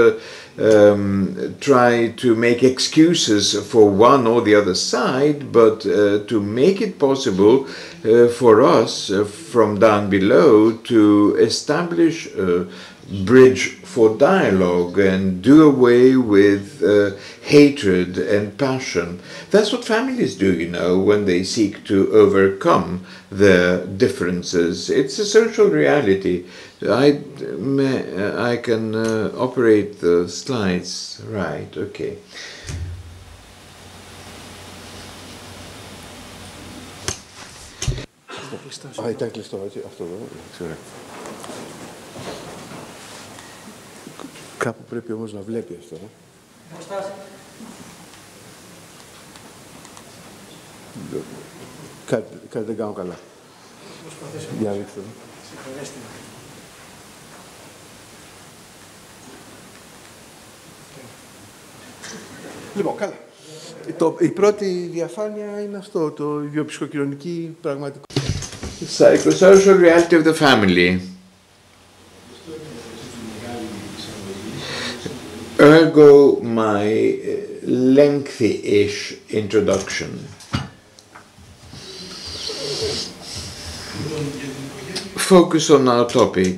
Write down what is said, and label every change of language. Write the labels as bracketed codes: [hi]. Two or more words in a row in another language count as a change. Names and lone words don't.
[en] try to make excuses for one or the other side, but to make it possible for us from down below to establish a bridge for dialogue and do away with hatred and passion. That's what families do, you know, when they seek to overcome their differences. It's a social reality. I can operate the slides. Right, okay. [el] Ήταν κλειστό, έτσι, αυτό εδώ, ξέρω. Κάπου πρέπει όμως να βλέπει αυτό. Κάτι δεν κάνω καλά. Για δείξτε εδώ. Λοιπόν, καλά. Η πρώτη διαφάνεια είναι αυτό, το βιοψυχοκοινωνική πραγματικότητα. [en] Psychosocial reality of the family. Ergo my lengthy-ish introduction. Focus on our topic.